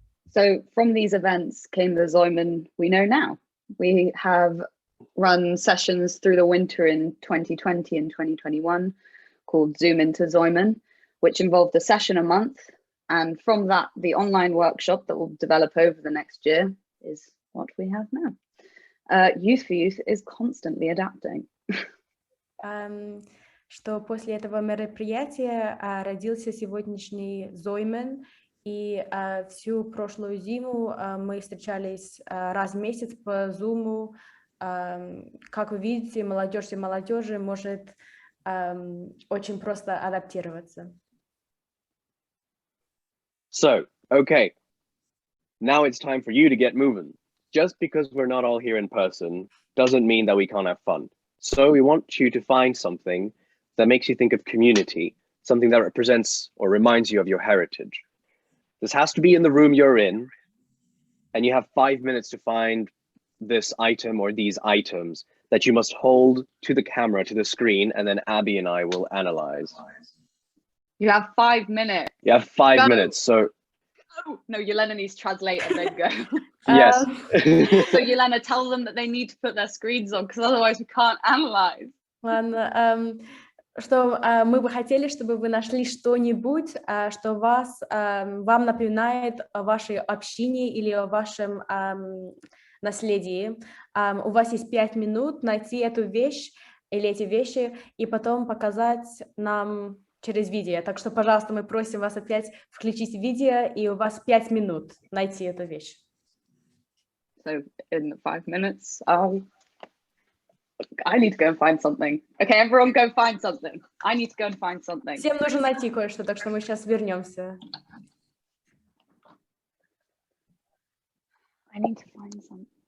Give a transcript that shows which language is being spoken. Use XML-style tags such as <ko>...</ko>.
<en>So from these events came the Zoyman we know now. We have run sessions through the winter in 2020 and 2021 called Zoom into Zoyman, which involved a session a month. And from that, the online workshop that will develop over the next year is what we have now. Youth for Youth is constantly adapting.</en> <ru>Что после этого мероприятия родился сегодняшний Зоймен, и всю прошлую зиму мы встречались раз в месяц по Zoom. Как вы видите, молодежь и молодежи может очень просто адаптироваться.</ru> <en>So, okay, now it's time for you to get moving. just because we're not all here in person doesn't mean that we can't have fun. So we want you to find something that makes you think of community, something that represents or reminds you of your heritage. This has to be in the room you're in, and you have 5 minutes to find this item or these items that you must hold to the camera, to the screen, and then Abby and I will analyze. You have 5 minutes. You have 5 minutes, so... Oh, no, Yelena needs to translate and then go. Yes. So Yelena, tell them that they need to put their screens on, because otherwise we can't analyze.</en> <ru>Ладно, что мы бы хотели, чтобы вы нашли что-нибудь, что вам напоминает о вашей общине или о вашем наследии. У вас есть 5 минут найти эту вещь или эти вещи и потом показать нам через видео. Так что, пожалуйста, мы просим вас опять включить видео, и у вас 5 минут найти эту вещь.</ru> <en>So in the 5 minutes, I need to go and find something. Okay, everyone go find something. I need to go and find something.</en> <ru>Всем нужно найти кое-что, так что мы сейчас вернемся.</ru> <en>I need to find something.</en>